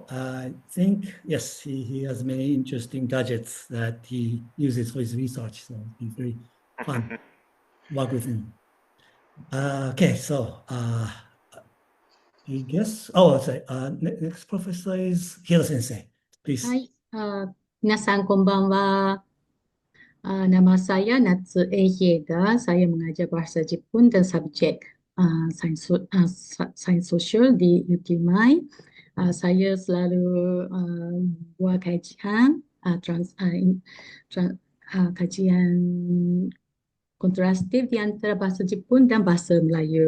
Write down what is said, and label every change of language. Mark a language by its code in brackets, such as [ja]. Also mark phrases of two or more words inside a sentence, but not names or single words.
[en] I think, yes, he has many interesting gadgets that he uses for his research. So it's very fun to work with him. Okay, so I guess, sorry, next professor is Hiro Sensei. Please. [ja] はい、皆さんこんばんは。 [ms] Nama saya Natsu Eihiega. Saya mengajar bahasa Jepun dan subjek sains sosial di UTMy. Saya selalu buat kajian kajian kontrastif di antara bahasa Jepun dan bahasa Melayu.